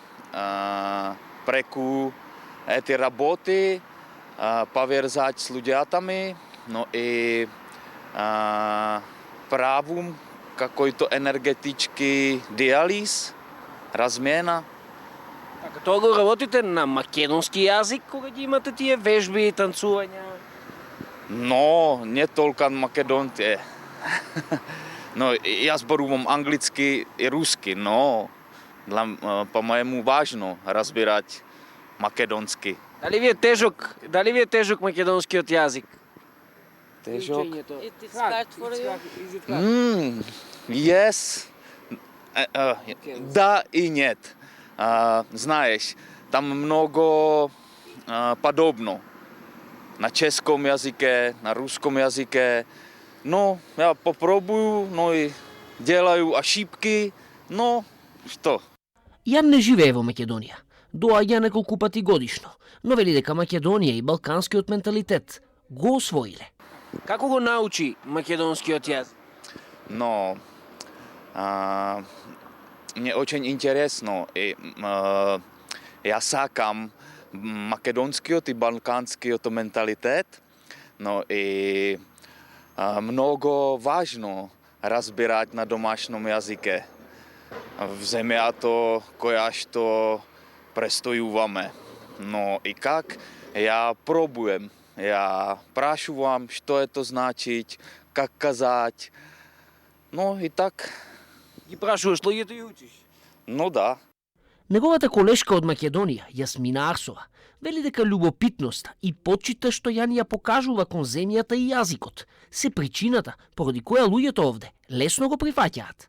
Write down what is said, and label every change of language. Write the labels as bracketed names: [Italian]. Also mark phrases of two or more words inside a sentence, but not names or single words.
[Macedonian] Преку ети работи поврзач с луѓатами, но и [Russian] правум какојто енергетички диализ, [Macedonian] размена. Така, тоа го работите на македонски јазик, кога ги имате тие вежби и танцувања? Но, не толку македонци. Но јас зборувам англиски и руски, [Russian] но по-моему важно [Macedonian] разбирать македонски. Дали ви е тежок македонскиот јазик? Тежок? [English] It is hard for you? Yes. [Russian] Да и нет. [Macedonian] Знаеш, там много подобно. [Russian] На чешком јазике, на руском јазике. Но ја попробую, но и делаю ошибки, но што? [Macedonian] Јан не живее во Македонија. Доаѓа неколку пати годишно, но вели дека Македонија и балканскиот менталитет го освоиле. Како го научи македонскиот јазик? [Russian] Но мне очень интересно. [Macedonian] Ја сакам македонскиот и балканскиот менталитет, [Russian] но и много важно разбирать на домашном јазике [Macedonian] в земјато која што престојуваме. [Russian] Но и как ја пробуем, [Macedonian] ја прашувам што е [Russian] то значить, как казать. Но и так. [Macedonian] Ги прашуваш луѓето и учиш? [Russian] Ну да. [Macedonian] Неговата колешка од Македонија, Јасмина Арсова, вели дека љубопитноста и почита што Јан ја покажува кон земјата и јазикот се причината поради која луѓето овде лесно го прифаќаат.